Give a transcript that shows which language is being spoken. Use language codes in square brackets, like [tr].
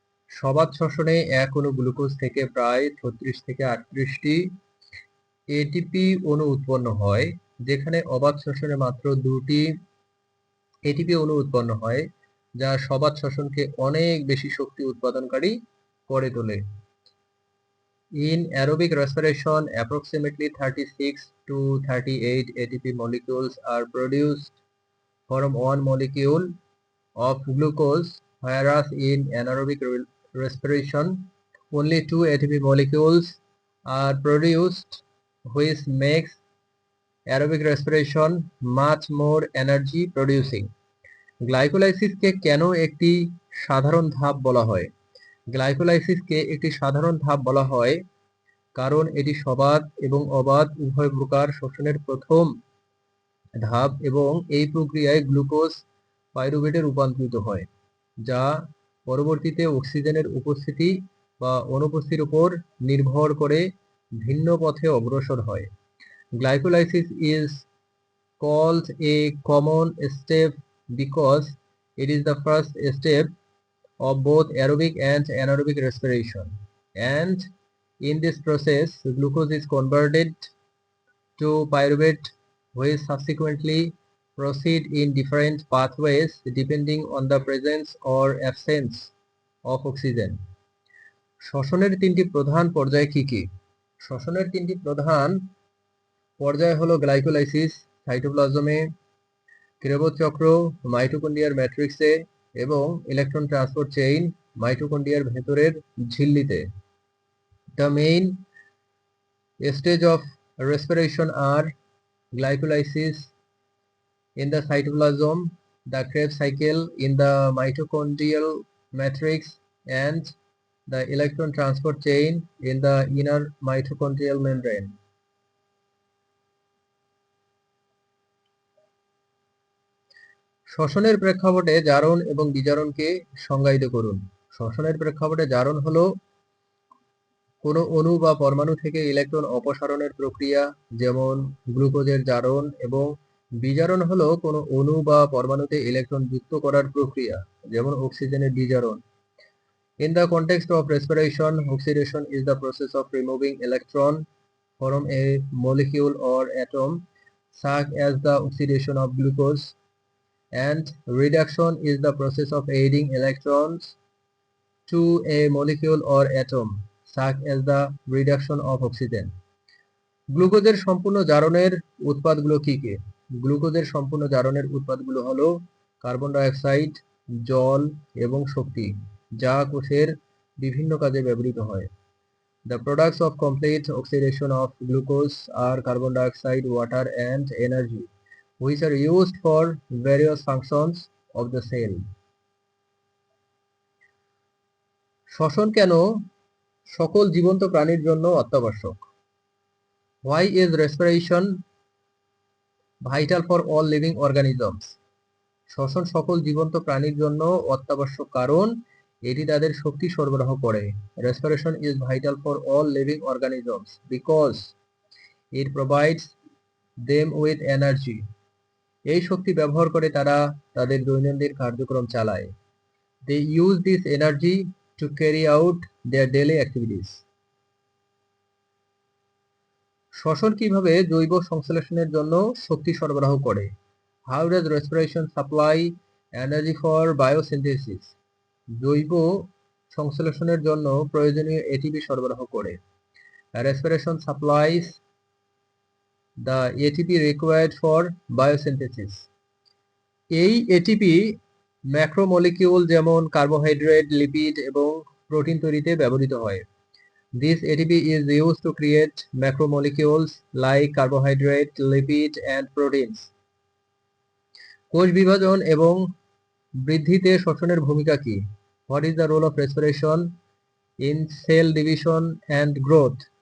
[bn] সবাত শ্বসনে এক অণু গ্লুকোজ থেকে প্রায় 36 থেকে 38টি এটিপি অণু উৎপন্ন হয়, যেখানে অবাত শ্বসনে মাত্র 2টি এটিপি অণু উৎপন্ন হয়, যা সবাত শ্বসনকে অনেক বেশি শক্তি উৎপাদনকারী করে তোলে। [en] In aerobic respiration, approximately 36 to 38 ATP molecules are produced from one molecule of glucose, whereas in anaerobic respiration, only 2 ATP molecules are produced, which makes aerobic respiration much more energy producing. [bn] গ্লাইকোলাইসিসকে কেন একটি সাধারণ ধাপ বলা হয়? গ্লাইকোলাইসিসকে একটি সাধারণ ধাপ বলা হয় কারণ এটি সবাত এবং অবাত উভয় প্রকার শ্বসনের প্রথম ধাপ এবং এই প্রক্রিয়ায় গ্লুকোজ পাইরুভেটে রূপান্তরিত হয়, যা পরবর্তীতে অক্সিজেনের উপস্থিতি বা অনুপস্থিতির উপর নির্ভর করে ভিন্ন পথে অগ্রসর হয়। [en] Glycolysis is called a common step because it is the first step of both aerobic and anaerobic respiration, and in this process glucose is converted to pyruvate, which subsequently proceed in different pathways depending on the presence or absence of oxygen. [bn] শ্বসনের তিনটি প্রধান পর্যায় কি কি? শ্বসনের তিনটি প্রধান পর্যায় হলো glycolysis সাইটোপ্লাজমে, ক্রেবস চক্র মাইটোকন্ড্রিয়ার ম্যাট্রিক্সে এবং ইলেকট্রন ট্রান্সপোর্ট চেইন মাইটোকন্ড্রিয়ার ভেতরের ঝিল্লিতে। [en] The main stage of respiration are glycolysis in the cytoplasm, the Krebs cycle in the mitochondrial matrix, and the electron transport chain in the inner mitochondrial membrane. [bn] শ্বসনের প্রেক্ষাপটে জারণ এবং বিজারণকে সংজ্ঞায়িত করুন। শ্বসনের প্রেক্ষাপটে জারণ হলো কোনো অণু বা পরমাণু থেকে ইলেকট্রন অপসারণের প্রক্রিয়া, যেমন গ্লুকোজের জারণ, এবং বিজারণ হলো কোনো অণু বা পরমাণুতে ইলেকট্রন যুক্ত করার প্রক্রিয়া, যেমন অক্সিজেনের বিজারণ। [en] In the context of respiration, oxidation is the process of removing electron from a molecule or atom, such as the oxidation of glucose, and reduction is the process of adding electrons to a molecule or atom, such as the reduction of oxygen. [bn] গ্লুকোজের সম্পূর্ণ জারণের উৎপাদগুলো কি কি? গ্লুকোজের সম্পূর্ণ জারণের উৎপাদগুলো হলো carbon die oxide, জল এবং শক্তি, যা কোষের বিভিন্ন কাজে ব্যবহৃত হয়। [en] The products of complete oxidation of glucose are carbon dioxide, water, and energy, which are used for various functions of the cell. [bn] শ্বসন কেন সকল জীবন্ত প্রাণীর জন্য অত্যাবশ্যক? [en] Why is respiration vital for all living organisms? [bn] শ্বসন সকল জীবন্ত প্রাণীর জন্য অত্যাবশ্যক কারণ এটি তাদের শক্তি সরবরাহ করে। [en] Respiration is vital for all living organisms because it provides them with energy. [bn] এই শক্তি ব্যবহার করে তারা তাদের দৈনন্দিন কার্যক্রম চালায়। [en] They use this energy to carry out their daily activities. [bn] শ্বসন কিভাবে জৈব সংশ্লেষণের জন্য শক্তি সরবরাহ করে? [en] How does respiration supply energy for biosynthesis? [bn] জৈব সংশ্লেষণের জন্য প্রয়োজনীয় এটিপি সরবরাহ করে। [en] Respiration supplies the ATP required for biosynthesis. [bn] এই এটিপি ম্যাক্রোমলিকিউল যেমন কার্বোহাইড্রেট, লিপিড এবং প্রোটিন তৈরিতে ব্যবহৃত হয়। [en] This ATP is used to create macromolecules like carbohydrate, lipid, and proteins. [bn] কোষ বিভাজন এবং বৃদ্ধিতে শ্বসনের ভূমিকা কি? [en] What is the role of respiration in cell division and growth?